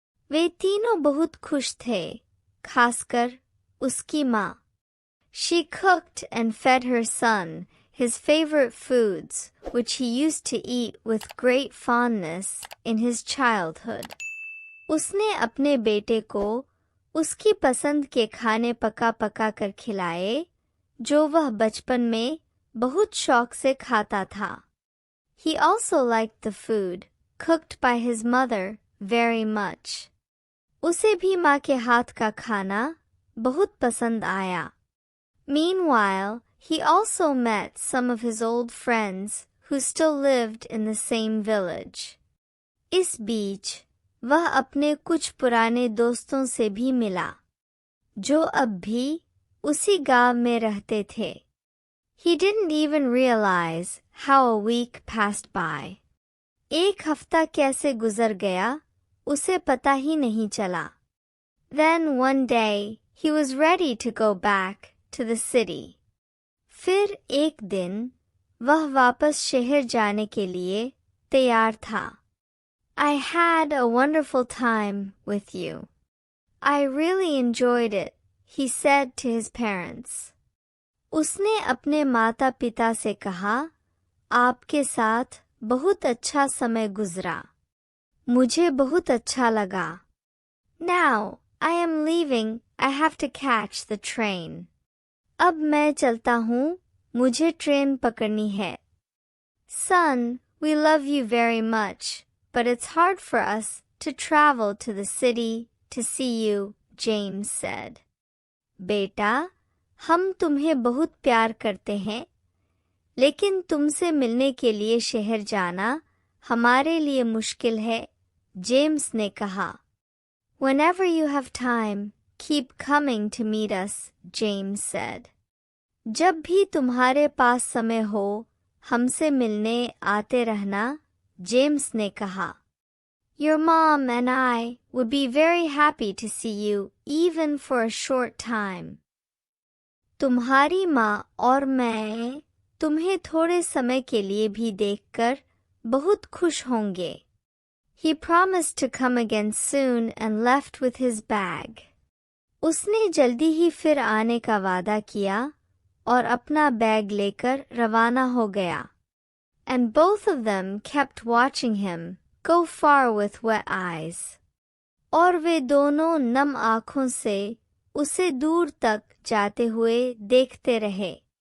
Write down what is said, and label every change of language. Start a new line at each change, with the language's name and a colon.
Hindi: वे तीनों बहुत खुश थे, खासकर उसकी माँ.
English: She cooked and fed her son his favorite foods, which he used to eat with great fondness in his childhood.
Hindi: उसने अपने बेटे को उसकी पसंद के खाने पका पका कर खिलाए, जो वह बचपन में बहुत शौक से खाता था.
English: He also liked the food cooked by his mother very much.
Hindi: उसे भी माँ के हाथ का खाना बहुत पसंद आया.
English: Meanwhile, he also met some of his old friends who still lived in the same village.
Hindi: इस बीच वह अपने कुछ पुराने दोस्तों से भी मिला, जो अब भी उसी गांव में रहते थे.
English: He didn't even realize how a week passed by.
Hindi: एक हफ्ता कैसे गुजर गया, उसे पता ही नहीं चला.
English: Then one day he was ready to go back to the city.
Hindi: फिर एक दिन वह वापस शहर जाने के लिए तैयार था.
English: I had a wonderful time with you. I really enjoyed it, he said to his parents.
Hindi: उसने अपने माता पिता से कहा, आपके साथ बहुत अच्छा समय गुजरा. मुझे बहुत अच्छा लगा.
English: Now I am leaving. I have to catch the train.
Hindi: अब मैं चलता हूँ, मुझे ट्रेन पकड़नी है.
English: Son, we love you very much, but it's hard for us to travel to the city to see you, James said.
Hindi: बेटा, हम तुम्हें बहुत प्यार करते हैं, लेकिन तुमसे मिलने के लिए शहर जाना हमारे लिए मुश्किल है, जेम्स ने कहा.
English: Whenever you have time, keep coming to meet us, James said.
Hindi: जब भी तुम्हारे पास समय हो, हमसे मिलने आते रहना, जेम्स ने कहा.
English: Your mom and I would be very happy to see you even for a short time.
Hindi: तुम्हारी माँ और मैं तुम्हें थोड़े समय के लिए भी देखकर बहुत खुश होंगे.
English: He promised to come again soon and left with his bag.
Hindi: उसने जल्दी ही फिर आने का वादा किया और अपना बैग लेकर रवाना हो गया.
English: And both of them kept watching him go far with wet eyes.
Hindi: और वे दोनों नम आँखों से उसे दूर तक जाते हुए देखते रहे.